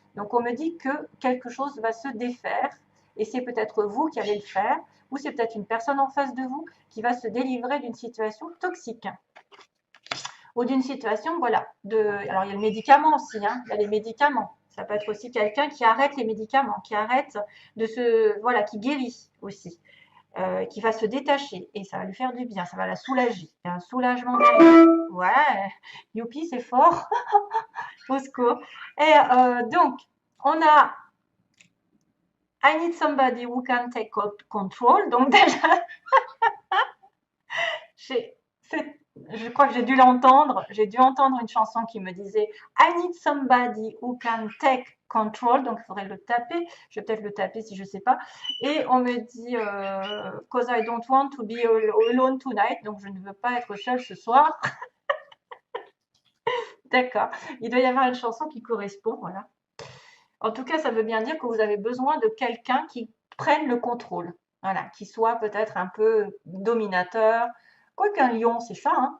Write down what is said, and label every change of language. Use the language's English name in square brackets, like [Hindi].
[French] Donc on me dit que quelque chose va se défaire et c'est peut-être vous qui allez le faire ou c'est peut-être une personne en face de vous qui va se délivrer d'une situation toxique ou d'une situation, voilà, alors il y a le médicament aussi, hein, il y a les médicaments. Ça peut être aussi quelqu'un qui arrête les médicaments, qui arrête voilà, qui guérit aussi, qui va se détacher et ça va lui faire du bien, ça va la soulager. Il y a un soulagement derrière. Ouais, youpi, c'est fort. Au secours. Et donc, on a [English] I need somebody who can take control. [French] Donc déjà, je crois que j'ai dû l'entendre. J'ai dû entendre une chanson qui me disait [English] I need somebody who can take control. [French] Donc il faudrait le taper. Je vais peut-être le taper si je ne sais pas. Et on me dit [English] cause I don't want to be alone tonight. [French] Donc je ne veux pas être seule ce soir. D'accord. Il doit y avoir une chanson qui correspond. Voilà. En tout cas, ça veut bien dire que vous avez besoin de quelqu'un qui prenne le contrôle. Voilà, qui soit peut-être un peu dominateur. Quoique un lion, c'est ça, hein.